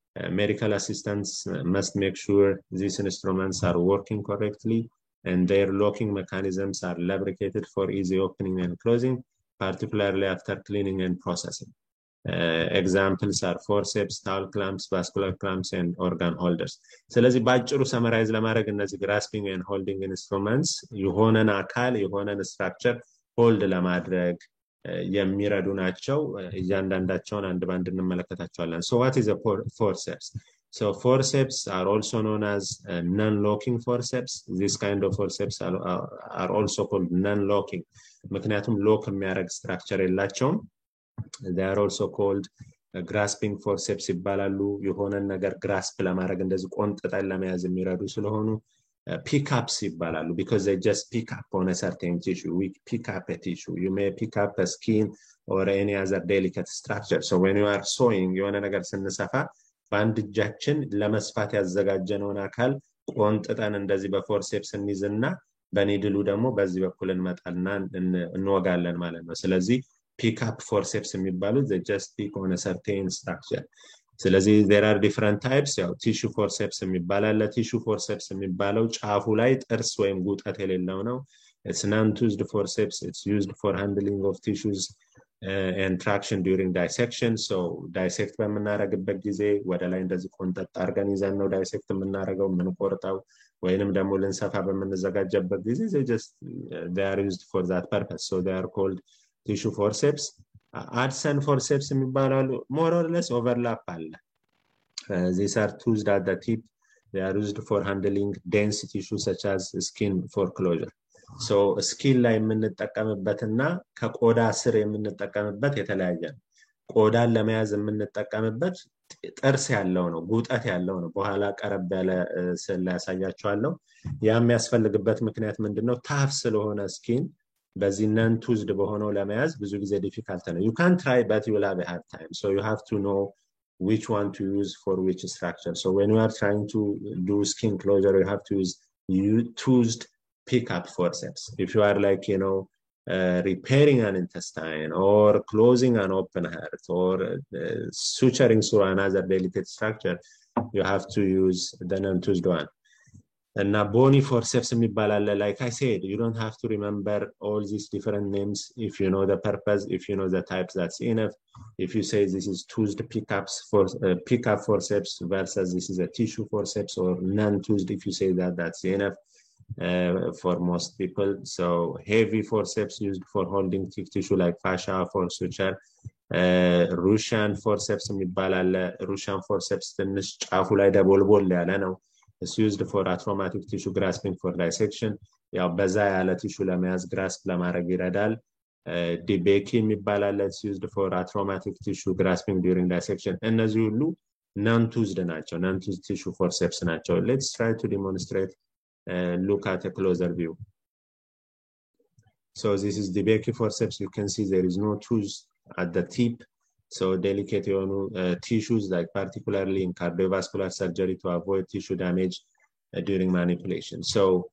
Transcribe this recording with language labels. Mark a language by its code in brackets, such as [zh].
[en] Medical assistants must make sure these instruments are working correctly and their locking mechanisms are lubricated for easy opening and closing, particularly after cleaning and processing. Examples are forceps, towel clamps, vascular clamps, and organ holders. [am] ስለዚህ ባጭሩ ሰመራይዝ ለማድረግ እነዚህ [en] grasping and holding instruments [am] የሆነን አካል የሆነን structure hold ለማድረግ የሚረዱ ናቸው። እያንዳንዳቸውን አንድ ባንድ እንመለከታቸዋለን። [en] So what is a forceps? So forceps are also known as non-locking forceps. This kind of forceps are also called non-locking. [am] ምክንያቱም ሎክ የሚያደርግ structure የላቸውም. [en] They are also called grasping forceps [am] ይባላሉ። የሆነን ነገር [en] grasp [am] ለማድረግ እንደዚህ ቆንጥጠን ለመያዝ የሚረዱ ስለሆኑ [en] pickups [am] ይባላሉ [en] because they just pick up on a certain tissue. We pick up a tissue. You may pick up a skin or any other delicate structure. So when you are sewing [am] የሆነ ነገር ስንሰፋ በአንድ እጃችን ለመስፋት ያዘጋጀነውን አካል ቆንጥጠን እንደዚህ በፎርሴፕስ እንይዝና በኒድሉ ደግሞ በዚህ በኩል እንመጣልና እንወጋለን ማለት ነው። ስለዚህ pick up forceps የሚባሉት [en] they just pick on a certain structure. [am] ስለዚህ [en] there are different types. [am] ያው tissue forceps የሚባል አለ። tissue forceps የሚባለው ጫፉ ላይ ጥርስ ወይም ጉጠት የሌለው ነው። [en] It's non-toothed forceps. It's used for handling of tissues and traction during dissection. [am] So dissect በምናደርግበት ጊዜ ወደ ላይ እንደዚህ ቆንጠጥ አድርገን ይዘን ነው dissect የምናደርገው የምንቆርጠው ወይንም ደግሞ ልንሰፋ በምንዘጋጀበት ጊዜ [en] they are used for that purpose. So they are called tissue forceps. Adson forceps [am] የሚባላሉ [en] more or less overlap [am] አለ. [en] These are toothed at the tip. They are used for handling dense tissue such as skin for closure. [am] So skin ላይ የምንጠቀምበትና ከቆዳ ስር የምንጠቀምበት የተለያየ ነው። ቆዳን ለመያዝ የምንጠቀምበት ጥርስ ያለው ነው፣ ጉጠት ያለው ነው። በኋላ ቀረብ ያለ ስለ ያሳያችኋለሁ። ያ የሚያስፈልግበት ምክንያት ምንድነው? ታፍ ስለሆነ skin በዚህ non-toothed በሆነው ለመያዝ ብዙ ጊዜ difficult ነው. [en] You can try but you will have a hard time. So you have to know which one to use for which structure. So when you are trying to do skin closure, you have to use toothed pick-up forceps. If you are like, repairing an intestine or closing an open heart or suturing through another delicate structure, you have to use the non-toothed one. And now bony forceps [am] የሚባላል. [en] Like I said, you don't have to remember all these different names. If you know the purpose, if you know the types, that's enough. If you say this is toothed pick-up forceps versus this is a tissue forceps or non-toothed, if you say that, that's enough for most people. So heavy forceps used for holding thick tissue like fascia for suture. Russian forceps [am] የሚባላል. Russian forceps ትንሽ ጫፉ ላይ ደቦልቦል ያለ ነው. [en] It's used for traumatic tissue grasping for dissection. [am] ያው በዛ ያለ tissue ለመያዝ grasp ለማድረግ ይረዳል። ዲቤኪ የሚባላል. [en] It's used for traumatic tissue grasping during dissection. [am] እነዚህ ሁሉ [en] non-toothed [am] ናቸው [en] non-toothed tissue forceps ናቸው let's try to demonstrate look at a closer view so this is the Becky forceps you can see there is no tooth at the tip so delicate tissues like particularly in cardiovascular surgery to avoid tissue damage during manipulation so